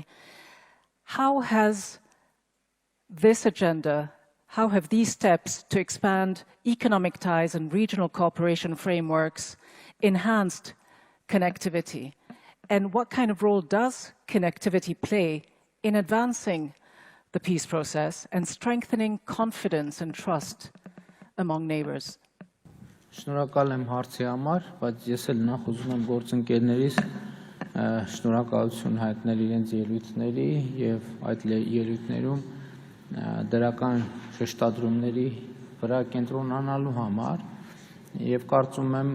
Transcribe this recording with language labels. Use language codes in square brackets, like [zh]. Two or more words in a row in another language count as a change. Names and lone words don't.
[en] How has this agenda, how have these steps to expand economic ties and regional cooperation frameworks enhanced connectivity? And what kind of role does connectivity play in advancing the peace process and strengthening confidence and trust among neighbors? [hy] Շնորհակալ եմ հարցի համար, բայց ես էլ նախ ուզում եմ գործընկերներիս շնորհակալություն հայտնել իրենց ելույթների եւ այդ ելույթներում դրական շեշտադրումների վրա կենտրոնանալու համար եւ կարծում եմ